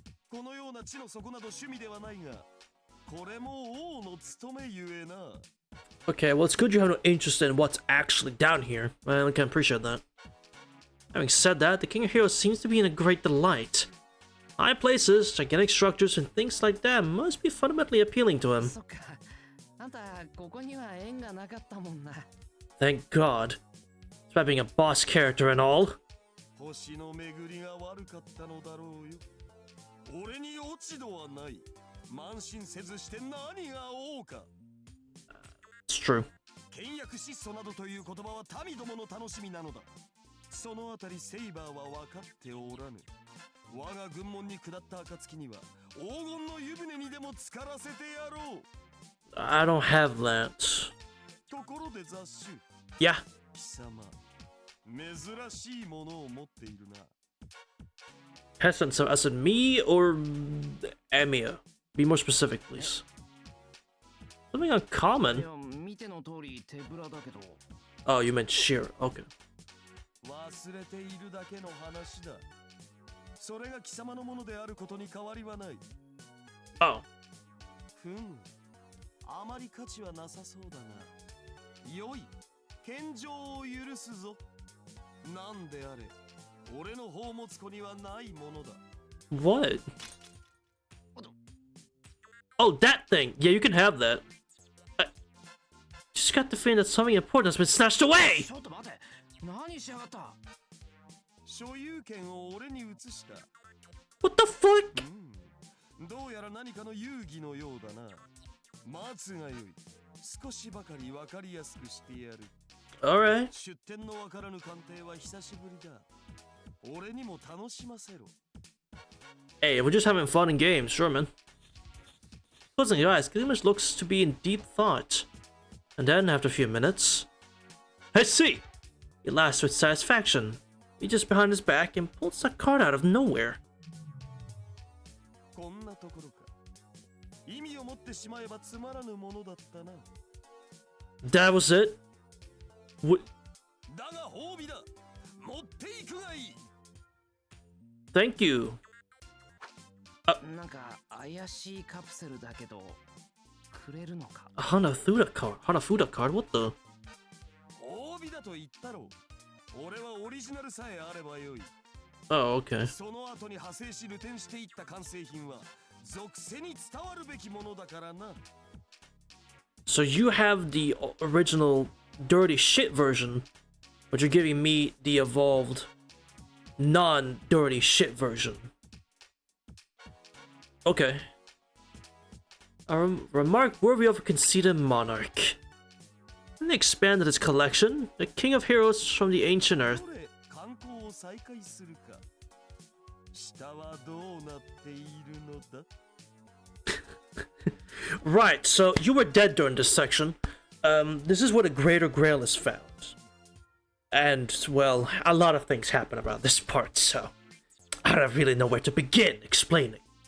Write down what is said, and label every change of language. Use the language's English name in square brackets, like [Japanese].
[Japanese] このような地の底など趣味ではないが、これも王の務めゆえな。 [English] Okay, well, it's good you have no interest in what's actually down here. I can appreciate that. Having said that, the King of Heroes seems to be in a great delight. High places, gigantic structures, and things like that must be fundamentally appealing to him. [Japanese] そっか。あんたここには縁がなかったもんな。 [English] Thank God. Despite being a boss character and all. [Japanese] 星の巡りが悪かったのだろうよ。俺に落ち度はない。慢心せずして何が王か。 [English] It's true. [Japanese] 倹約質素などという言葉は民どもの楽しみなのだ。そのあたりセイバーは分かっておらぬ。我が軍門に下った暁には黄金の湯船にでも浸からせてやろう。 [English] I don't have that. [Japanese] ところで雑種。 [English] Yeah. [Japanese] 貴様、珍しいものを持っているな。 [English] Peasant, so as in me or Emiya? Be more specific, please. Something [Japanese] い [English] uncommon? [Japanese] や、見ての通り手ぶらだけど。 [English] Oh, you meant sheer. Okay. [Japanese] 忘れているだけの話だ。それが貴様のものであることに変わりはない。 [English] Oh. [Japanese] ふむ、あまり価値はなさそうだが、よい、献上を許すぞ。なんであれ、俺の宝物庫にはないものだ。 [English] What? Oh, that thing! Yeah, you can have that. I just got the feeling that something important has been snatched away! [Japanese] ちょっと待て。何しやがった。所有権を俺に移した。 [English] What the fuck? [Japanese] どうやら何かの遊戯のようだな。待つがよい。少しばかりわかりやすくしてやる。 [English] Alright. [Japanese] 出典のわからぬ鑑定は久しぶりだ。俺にも楽しませろ。 [English] Hey, we're just having fun in games, sure, man. Closing your eyes, Gilgamesh looks to be in deep thought. And then, after a few minutes... I see! He laughs with satisfaction. Reaches behind his back and pulls a card out of nowhere. [Japanese] こんなところか。意味を持ってしまえばつまらぬものだったな。 [English] That was it? What? [Japanese] だが褒美だ。持っていくがいい。 [English] Thank you. [Japanese] なんか怪しいカプセルだけど、くれるのか。 [English] A Hanafuda card? Hanafuda card? What the? [Japanese] 褒美だと言ったろう。俺はオリジナルさえあればよい。 [English] Oh, okay. [Japanese] その後に派生し流転していった完成品は属性に伝わるべきものだからな。 [English] So you have the original dirty shit version, but you're giving me the evolved non-dirty shit version. Okay. A remark worthy of a conceited monarch. When they expanded his collection, the King of Heroes from the ancient earth. [Japanese] どれ観光を再開するか。下はどうなっているのだ。 [English] Right, so you were dead during this section. This is where the Greater Grail is found. And, well, a lot of things happen around this part, so I don't really know where to begin explaining.